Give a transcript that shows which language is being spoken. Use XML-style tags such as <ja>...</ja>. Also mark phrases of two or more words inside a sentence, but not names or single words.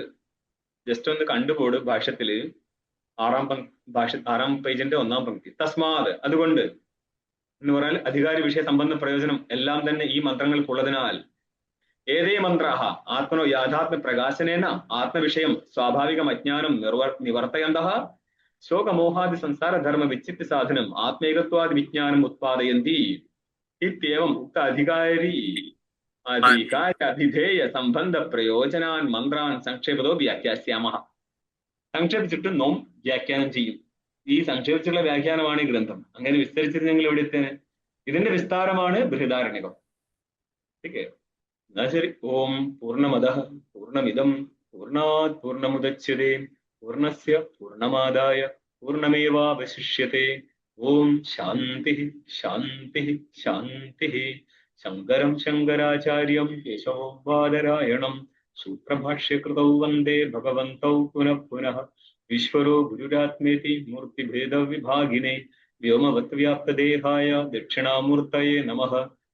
<ml>ജസ്റ്റ് ഒന്ന് കണ്ടുപോട്. ഭാഷ്യത്തില് 6ാം പേജിന്റെ 1ാം പങ്ക്തി.</ml> <sa>തസ്മാത്,</sa> <ml>അതുകൊണ്ട് എന്ന് പറഞ്ഞാൽ അധികാരി വിഷയ സംബന്ധ പ്രയോജനം എല്ലാം തന്നെ ഈ മന്ത്രങ്ങൾക്കുള്ളതിനാൽ</ml> <sa>ഏതേ മന്ത്രാഹ ആത്മനോ യാഥാത്മ്യ പ്രകാശനേന ആത്മവിഷയം സ്വാഭാവികം അജ്ഞാനം നിവർത്തയന്തഃ शोकमोहादिसंसारधर्मविच्छित्तिसाधनम् आत्मैकत्वादिविज्ञानम् उत्पादयन्ति इत्येवम् उक्त अधिकार्याभिधेयसम्बन्धप्रयोजनान् मन्त्रान् संक्षेपतो വ്യാഖ്യാസ്യാമः.</sa> <ml>സംക്ഷേപിച്ചിട്ട് നോം വ്യാഖ്യാനം ചെയ്യും. ഈ സംക്ഷേപിച്ചുള്ള വ്യാഖ്യാനമാണ് ഈ ഗ്രന്ഥം. അങ്ങനെ വിസ്തരിച്ചിരുന്നെങ്കിൽ എവിടെ എത്തേനെ? ഇതിന്റെ വിസ്താരമാണ് ബൃഹദാരണ്യകം. ഓക്കെ, എന്നാ ശരി.</ml> <sa>ഓം പൂർണ്ണമദഃ പൂർണ്ണമിദം പൂർണ്ണാത് പൂർണ്ണമുദച്യതേ പൂർണ്ണസ്യ പൂർണ്ണമാദായ പൂർണ്ണമേവാവശിഷ്യത്തെ. ഓം ശാന്തി ശാന്തി ശാന്തി. ശങ്കരം ശങ്കരാചാര്യം കേശവം ബാദരായണം സൂത്രഭാഷ്യകൃതൗ വന്ദേ ഭഗവന്തൗ പുനഃ പുനഃ. ഈശ്വരോ ഗുരുരാത്മേതി മൂർത്തിഭേദവിഭാഗിനെ വ്യോമവത്വ്യാപ്തദേഹായ ദക്ഷിണാമൂർത്തയേ നമഃ.</sa>